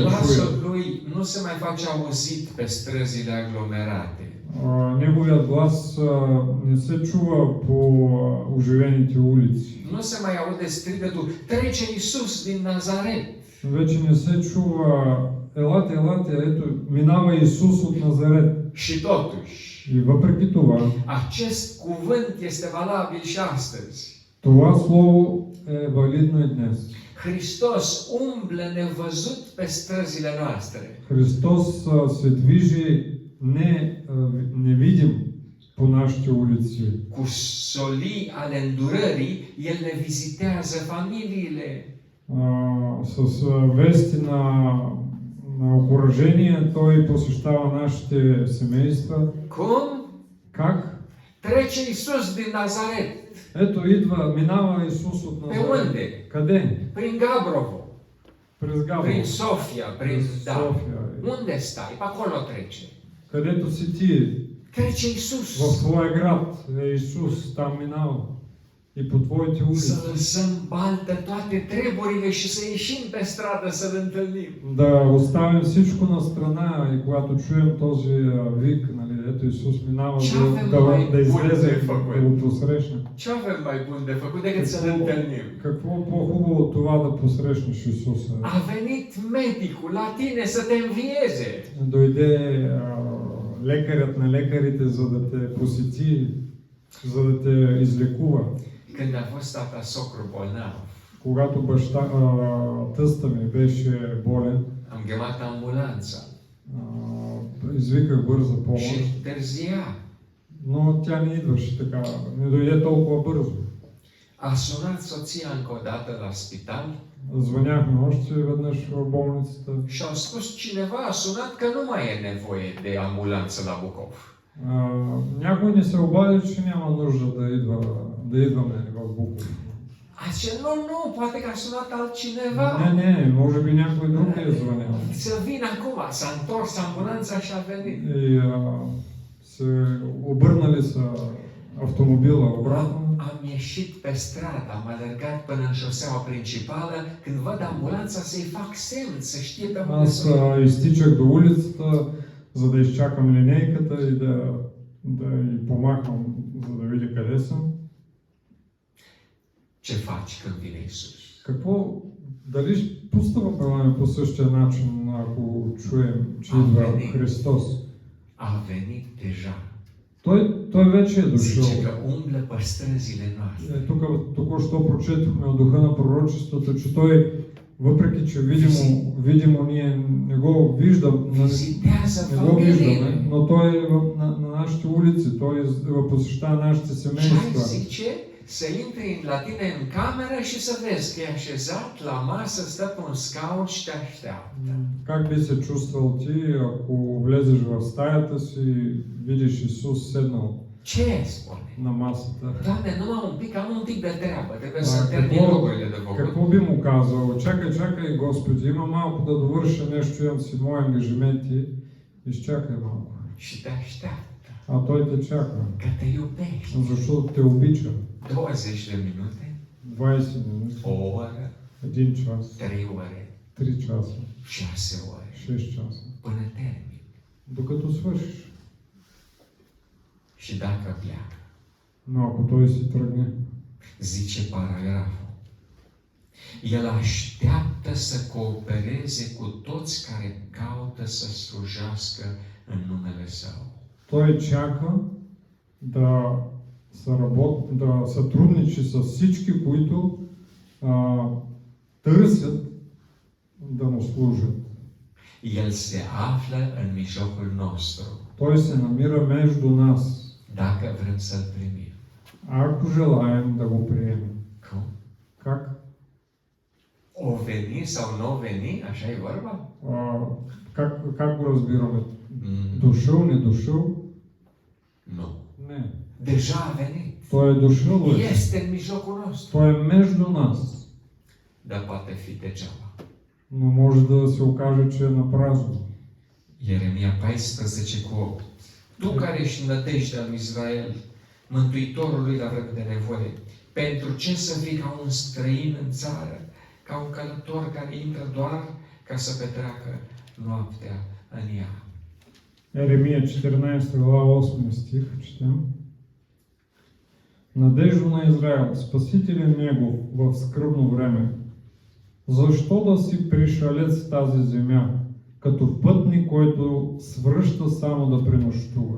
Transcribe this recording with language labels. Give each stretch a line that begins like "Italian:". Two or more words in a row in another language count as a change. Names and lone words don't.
Romanian: Glasul
Bulgarian: чуят.
Romanian: Lui nu se mai face auzit pe străzile aglomerate.
Bulgarian: Неговият глас не се чува по оживените улици.
Romanian: Nu se mai aude strigătul, trece Isus din Nazaret.
Bulgarian: Вече не се чува елате, елате, ето, минава Исус от Назарет.
Romanian: Și totuși,
Bulgarian: И въпреки това,
Romanian: acest cuvânt este valabil și astăzi.
Bulgarian: това слово е валидно и днес.
Romanian: Hristos umblă nevăzut pe străzile noastre.
Bulgarian: Христос се движи невидим по нашите улици.
Romanian: Cu solii ale îndurării, El ne vizitează familiile.
Bulgarian: С вести на окуражение Той посещава нашите семейства.
Romanian: Cum?
Bulgarian: Как?
Romanian: Trece Isus din Nazaret.
Bulgarian: Ето минава Исус от
Romanian: Pe
Bulgarian: Назарет.
Romanian: unde?
Bulgarian: Къде?
Romanian: Prin Gabrovo,
Bulgarian: През Габрово.
Romanian: prin Sofia, prin da.
Bulgarian: София.
Romanian: Unde stai? Pe acolo trece.
Bulgarian: Където си ти,
Romanian: Trece Isus.
Bulgarian: в твоя град е Исус, там минава. И по твоите
Romanian: Să
Bulgarian: улици.
Romanian: lăsăm baltă toate treburile și să ieșim pe stradă să-L întâlnim.
Bulgarian: Да оставим всичко на страна и когато чуем този вик, нали, ето Исус минава, да излезе, да го посрещнем.
Romanian: Ce avem mai bun de făcut decât să-L întâlnim?
Bulgarian: Какво по-хубаво от това да посрещнеш Исуса?
Romanian: A venit medicul la tine să te învieze.
Bulgarian: Дойде лекарят на лекарите, за да те посети, за да те излекува.
Romanian: Când a fost tata socru bolnav,
Bulgarian: Когато тъста ми беше болен,
Romanian: am chemat ambulanța
Bulgarian: извиках бърза
Romanian: și
Bulgarian: помощ,
Romanian: întârzia.
Bulgarian: но тя не идваше така, не дойде толкова бързо.
Romanian: A sunat soția încă o dată la spital
Bulgarian: Звъняхме още веднъж в болницата.
Romanian: și au spus cineva a sunat că nu mai e nevoie de ambulanță la Bucov.
Bulgarian: Някой ни се обади, че няма нужда да идваме в Буков.
Romanian: A zice, nu, poate că a sunat altcineva.
Bulgarian: Не, може би някой друг е звънял.
Romanian: Să vină acum, s-a întors ambulanța și a venit.
Bulgarian: И се обърнали са автомобила обратно.
Romanian: Am ieșit pe stradă, am alergat până în șoseaua principală, când văd ambulanța să-i fac semn, să știe pe unde
Bulgarian: Аз
Romanian: să
Bulgarian: изтичах до улицата, за да изчакам линейката и да й помахам, за да видя къде съм.
Romanian: Ce faci când vine Isus?
Bulgarian: Какво, дали постъпваме по същия начин, ако чуем, че идва Христос?
Romanian: A venit deja.
Bulgarian: Той вече е дошъл.
Romanian: Zice că umblă pe străzile noastre.
Bulgarian: Тук току-що прочетохме от духа на пророчеството, че той, въпреки че видимо ние не го виждаме,
Romanian: Vizitează
Bulgarian: не го виждаме,
Romanian: familiile.
Bulgarian: но той е на нашите улици, той посещава нашите
Romanian: Și hai
Bulgarian: семейства.
Romanian: zice să intri la tine în cameră și să vezi că e așezat la masă, stă pe un scaun și te așteaptă.
Bulgarian: Как би се чувствал ти, ако влезеш в стаята си и видиш Исус седнал
Romanian: Ce spune?
Bulgarian: на масата?
Romanian: Doamne, numai un pic, am un pic de treabă, trebuie
Bulgarian: А,
Romanian: să termin lucrurile de făcut.
Bulgarian: какво би му казал? Чакай, Господи, има малко да довърша нещо, имам си мои ангажименти, изчакай малко.
Romanian: Și te așteaptă,
Bulgarian: А той те чака,
Romanian: că te iubește.
Bulgarian: защото те обича.
Romanian: 20 de minute,
Bulgarian: 20 минути,
Romanian: o oră,
Bulgarian: 1 час,
Romanian: 3 ore,
Bulgarian: 3 часа,
Romanian: 6 ore,
Bulgarian: 6 часа.
Romanian: până termin.
Bulgarian: Докато свършиш.
Romanian: Și dacă pleacă,
Bulgarian: Но ако той си тръгне,
Romanian: zice paragraful, el așteaptă să coopereze cu toți care caută să slujească în numele Său.
Bulgarian: той чака да сътрудничи с всички, които търсят да му служат.
Romanian: El se află în mijlocul nostru,
Bulgarian: Той се намира между нас,
Romanian: dacă vrem să-L primim.
Bulgarian: ако желаем да го приемем.
Romanian: Cum?
Bulgarian: Как?
Romanian: O veni sau nu o veni? Așa e vorba?
Bulgarian: Как го разбираме? Mm, Дошъл, не дошъл?
Romanian: nu.
Bulgarian: Не.
Romanian: Deja a venit.
Bulgarian: Той е дошъл,
Romanian: Este în mijlocul nostru.
Bulgarian: той е между нас.
Romanian: Dar poate fi degeaba.
Bulgarian: Но може да се окаже, че е на празно.
Romanian: Ieremia 14 cu 8. Tu care ești nădejdea lui Israel, Mântuitorului la vreme de nevoie, pentru ce să fii ca un străin în țară, ca un călător care intră doar ca să petreacă noaptea în ea?
Bulgarian: Еремия 14 глава 8 стих четем. Надежда на Израел, Спасителен негов в скръбно време. Защо да си пришелец в тази земя, като пътник, който свръща само да пренощува?